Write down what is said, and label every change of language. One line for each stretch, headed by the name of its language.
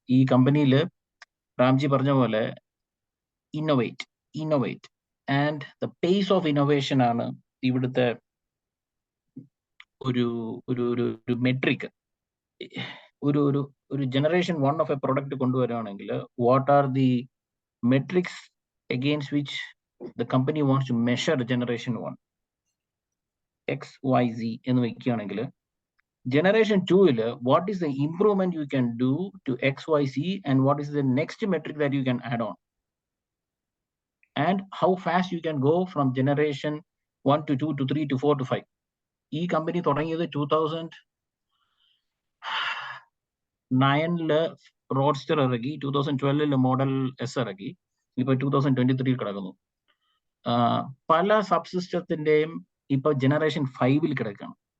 Malayalam: ഈ കമ്പനിയിൽ റാംജി പറഞ്ഞ പോലെ
English: innovate and the pace of innovation
Malayalam: ആണ് ഇവിടുത്തെ ഒരു മെട്രിക്.
English: ഒരു generation 1 of a product കൊണ്ടുവരുവാണെങ്കിൽ, what are the metrics against which the company wants to measure generation 1, XYZ
Malayalam: എന്ന് വെക്കുകയാണെങ്കിൽ,
English: Generation 2, what is the improvement you can do to XYZ, and what is the next metric that you can add on? And how fast you can go from generation 1 to 2 to 3 to 4 to 5.
Malayalam: E company തുടങ്ങിയത് 2009 roadster ഇറക്കി, 2012 model S ഇറക്കി, ഇപ്പൊ 2023 കിടക്കുന്നു. പല സബ്സിസ്റ്റത്തിന്റെയും ഇപ്പൊ generation 5 കിടക്കുകയാണ്.